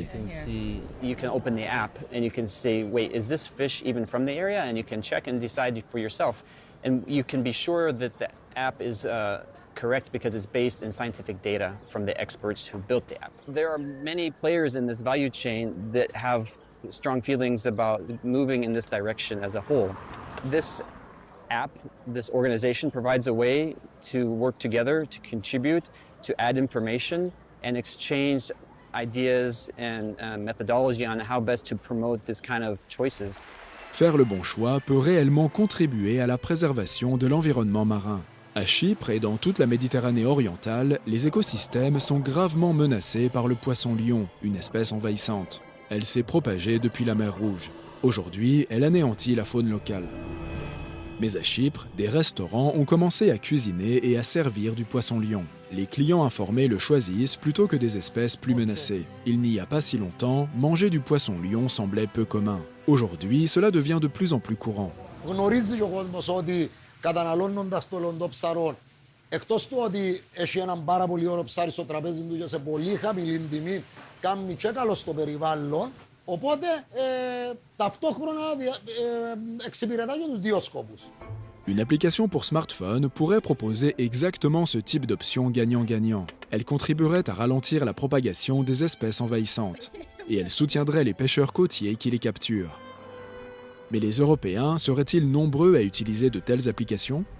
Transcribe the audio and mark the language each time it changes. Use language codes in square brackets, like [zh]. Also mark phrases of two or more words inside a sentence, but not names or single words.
[en] You can open the app and you can say, wait, is this fish even from the area? And you can check and decide for yourself. And you can be sure that the app is correct because it's based in scientific data from the experts who built the app. There are many players in this value chain that have strong feelings about moving in this direction as a whole. This app, this organization provides a way to work together, to contribute, to add information and exchange ideas and methodology on how best to promote this kind of choices. [fr] Faire le bon choix peut réellement contribuer à la préservation de l'environnement marin. À Chypre et dans toute la Méditerranée orientale, les écosystèmes sont gravement menacés par le poisson-lion, une espèce envahissante. Elle s'est propagée depuis la mer Rouge. Aujourd'hui, elle anéantit la faune locale. Mais à Chypre, des restaurants ont commencé à cuisiner et à servir du poisson-lion. Les clients informés le choisissent plutôt que des espèces plus menacées. Il n'y a pas si longtemps, manger du poisson-lion semblait peu commun. Aujourd'hui, cela devient de plus en plus courant. [el] Γνωρίζει ο κόσμος ότι καταναλώνοντας το λοντόψαρο, εκτός του ότι έχει έναν πάρα πολύ ωραίο ψάρι στο τραπέζι του και σε πολύ χαμηλή τιμή, κάνει και καλό στο περιβάλλον, οπότε ταυτόχρονα εξυπηρετά και τους δύο σκόπους. [fr] Une application pour smartphone pourrait proposer exactement ce type d'option gagnant-gagnant. Elle contribuerait à ralentir la propagation des espèces envahissantes. Et elle soutiendrait les pêcheurs côtiers qui les capturent. Mais les Européens seraient-ils nombreux à utiliser de telles applications?